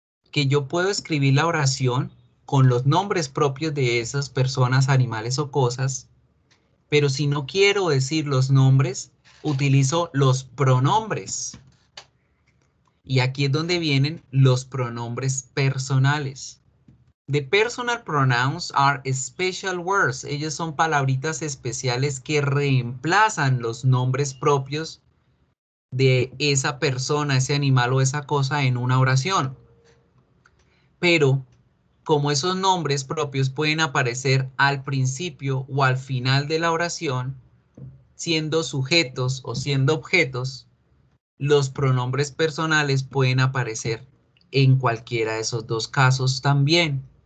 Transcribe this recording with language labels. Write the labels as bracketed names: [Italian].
[Spanish] Que yo puedo escribir la oración con los nombres propios de esas personas, animales o cosas, pero si no quiero decir los nombres, utilizo los pronombres. Y aquí es donde vienen los pronombres personales. [English] The personal pronouns are special words. [Spanish] Ellos son palabritas especiales que reemplazan los nombres propios de esa persona, ese animal o esa cosa en una oración. Pero como esos nombres propios pueden aparecer al principio o al final de la oración, siendo sujetos o siendo objetos, los pronombres personales pueden aparecer en cualquiera de esos dos casos también.